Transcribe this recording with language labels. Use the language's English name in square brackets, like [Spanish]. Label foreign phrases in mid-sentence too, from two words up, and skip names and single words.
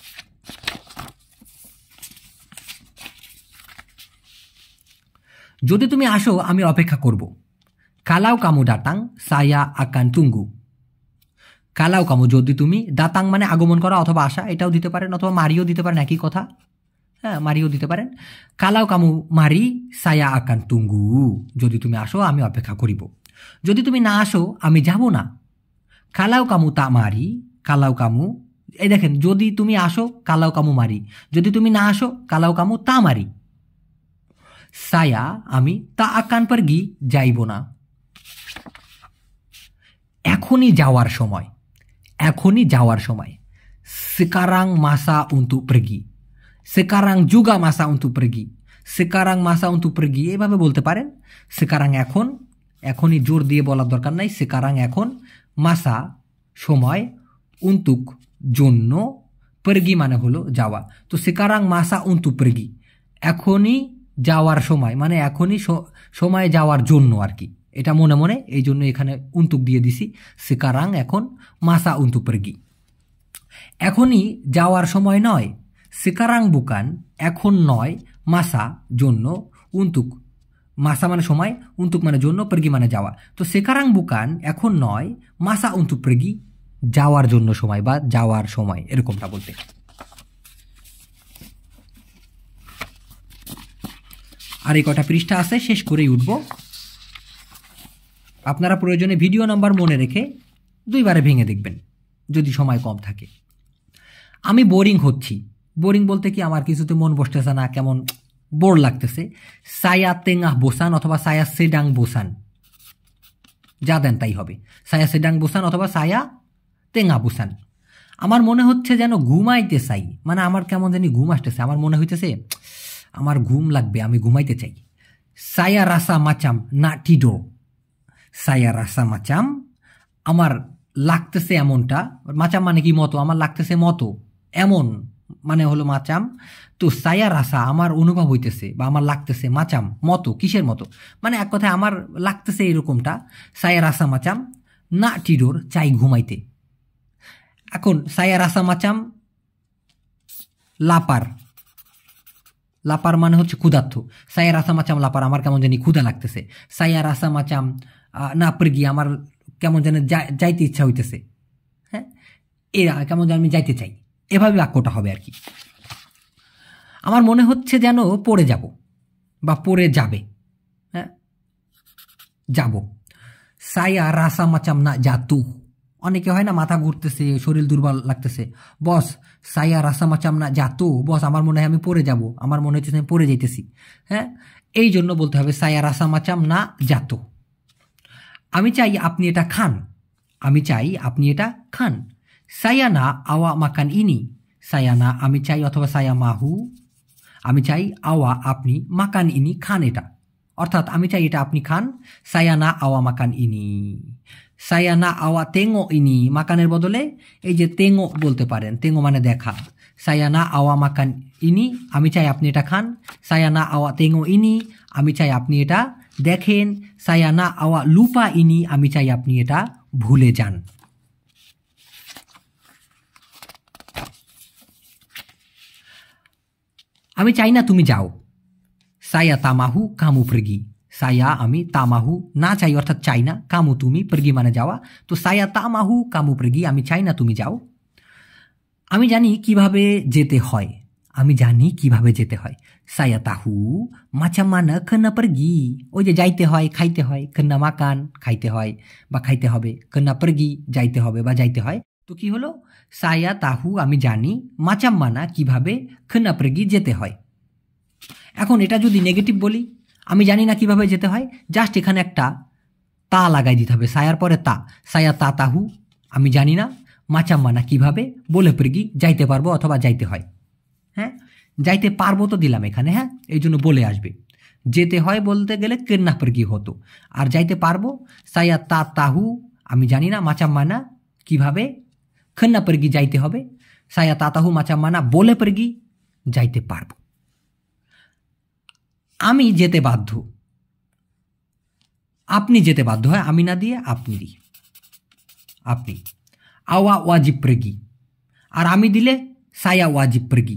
[Bangla] যদি তুমি আসো আমি অপেক্ষা করব [Malay] kalau kamu datang saya akan tunggu kalau kamu [Bangla] যদি তুমি datang মানে আগমন করা অথবা আসা এটাও দিতে পারেন অথবা মারিও দিতে পারেন একই কথা হ্যাঁ মারিও দিতে পারেন [Malay] kalau kamu mari saya akan tunggu [Bangla] যদি তুমি আসো আমি অপেক্ষা করিব যদি তুমি না আসো আমি যাব না [Malay] kalau kamu tak mari kalau kamu [Bangla] এই দেখেন যদি তুমি আসো [Malay] kalau kamu mari [Bangla] যদি তুমি না আসো [Malay] kalau kamu tak mari saya [Bangla] আমি [Malay] tak akan pergi [Bangla] যাইব না এখনই যাওয়ার সময় [Malay] sekarang masa untuk pergi sekarang juga masa untuk pergi sekarang masa untuk pergi [Bangla] এভাবে বলতে পারেন [Malay] sekarang [Bangla] এখনই জোর দিয়ে বলার দরকার নাই sekarang এখন masa সময় untuk জন্য pergi মানে হলো যাওয়া তো [Malay] sekarang masa untuk pergi [Bangla] এখনই যাওয়ার সময় মানে এখনই সময় যাওয়ার জন্য আর কি এটা মনে মনে এই জন্য এখানে untuk দিয়ে দিছি sekarang এখন [Malay] masa untuk pergi [Bangla] এখনই যাওয়ার সময় নয় [Malay] sekarang bukan [Bangla] এখন নয় masa জন্য untuk masa মানে সময় untuk মানে জন্য pergi মানে যাওয়া তো [Malay] sekarang bukan [Bangla] এখন নয় [Malay] masa untuk pergi [Bangla] যাওয়ার জন্য সময় বা যাওয়ার সময় এরকমটা বলতে আর এই কটা পৃষ্ঠা আছে শেষ করেই উঠব আপনারা প্রয়োজনে ভিডিও নাম্বার মনে রেখে দুইবারে ভেঙে দেখবেন যদি সময় কম থাকে আমি বোরিং হচ্ছি বোরিং বলতে কি আমার কিছুতে মন বসতেছে না কেমন বোর লাগতেছে [Malay] saya tengah bosan অথবা saya sedang bosan [Bangla] যা দেন তাই হবে [Malay] saya sedang bosan অথবা saya tengah bosan আমার [Bangla] মনে হচ্ছে যেন ঘুমাইতে চাই মানে আমার কেমন জানি ঘুম আসতেছে আমার মনে হইতেছে আমার ঘুম লাগবে আমি ঘুমাইতে চাই [Malay] saya rasa macam nak tidur saya rasa macam [Bangla] আমার লাগতেছে এমনটা মাচাম মানে কি মতো আমার লাগতেছে মতো এমন মানে হলো মাচাম তো [Malay] saya rasa [Bangla] আমার অনুভব হইতেছে বা আমার লাগতেছে মাচাম মতো কিসের মতো মানে এক কথায় আমার লাগতেছে এরকমটা [Malay] saya rasa macam nak tidur [Bangla] চাই ঘুমাইতে এখন [Malay] saya rasa macam [Bangla] লাপার মানে হচ্ছে ক্ষুধার্ত [Malay] saya rasa macam [Bangla] লাপার আমার কেমন জানি ক্ষুধা লাগতেছে [Malay] saya rasa macam [Bangla] না pergi আমার কেমন যেন যাইতে ইচ্ছা হইতেছে হ্যাঁ এরা কেমন যেন আমি যাইতে চাই এভাবে বাক্যটা হবে আর কি আমার মনে হচ্ছে যেন পড়ে যাব বা পড়ে যাবে হ্যাঁ যাব [Malay] saya rasa macam nak jatuh [Bangla] অনেকে হয় না মাথা ঘুরতেছে শরীর দুর্বল লাগতেছে বস [Malay] saya rasa macam nak jatuh [Bangla] বস আমার মনে হয় আমি পড়ে যাব আমার মনে হচ্ছে আমি পড়ে যাইতেছি হ্যাঁ এই জন্য বলতে হবে [Malay] saya rasa macam nak jatuh [Bangla] আমি চাই আপনি এটা খান আমি চাই আপনি এটা খান [Malay] saya nak awak makan ini saya nak [Bangla] আমি চাই অথবা [Malay] saya mahu [Bangla] আমি চাই awak আপনি [Malay] makan ini [Bangla] খান এটা অর্থাৎ আমি চাই এটা আপনি খান [Malay] saya nak awak makan ini saya nak awak tengok ini [Bangla] মাকানের বদলে এই যে tengok বলতে পারেন tengok মানে দেখা [Malay] saya nak awak makan ini [Bangla] আমি চাই আপনি এটা খান [Malay] saya nak awak tengok ini [Bangla] আমি চাই আপনি এটা দেখেন [Malay] saya nak awak lupa ini [Bangla] আমি চাই আপনি এটা ভুলে যান আমি চাই না তুমি যাও [Malay] saya tak mahu kamu pergi [Bangla] saya আমি [Malay] tak mahu [Bangla] না চাই অর্থাৎ চাই না kamu তুমি pergi মানে যাওয়া তো [Malay] saya tak mahu kamu pergi [Bangla] আমি চাই না তুমি যাও আমি জানি কিভাবে যেতে হয় [Malay] saya tahu macam mana kena pergi [Bangla] ওই যে যাইতে হয় খাইতে হয় [Malay] kena makan [Bangla] খাইতে হয় বা খাইতে হবে [Malay] kena pergi [Bangla] যাইতে হবে বা যাইতে হয় তো কি হলো [Malay] saya tahu [Bangla] আমি জানি [Malay] macam mana [Bangla] কিভাবে [Malay] kena pergi [Bangla] যেতে হয় এখন এটা যদি নেগেটিভ বলি আমি জানি না কিভাবে যেতে হয় জাস্ট এখানে একটা তা লাগাই দিতে হবে সায়ার পরে তা [Malay] saya tak tahu [Bangla] আমি জানি না [Malay] macam mana [Bangla] কিভাবে বলে pergi যাইতে পারবো অথবা যাইতে হয় হ্যাঁ যাইতে পারবো তো দিলাম এখানে হ্যাঁ এই জন্য বলে আসবে যেতে হয় বলতে গেলে [Malay] kena pergi [Bangla] হতো আর যাইতে পারবো [Malay] saya tak tahu [Bangla] আমি জানি না [Malay] macam mana [Bangla] কিভাবে [Malay] kena pergi [Bangla] যাইতে হবে [Malay] saya tak tahu macam mana [Bangla] বলে পারগি যাইতে পারবো। আমি যেতে বাধ্য, আপনি যেতে বাধ্য হয় আমি না দিয়ে আপনি দিয়ে, আপনি। [Malay] awak wajib pergi, [Bangla] আর আমি দিলে [Malay] saya wajib pergi.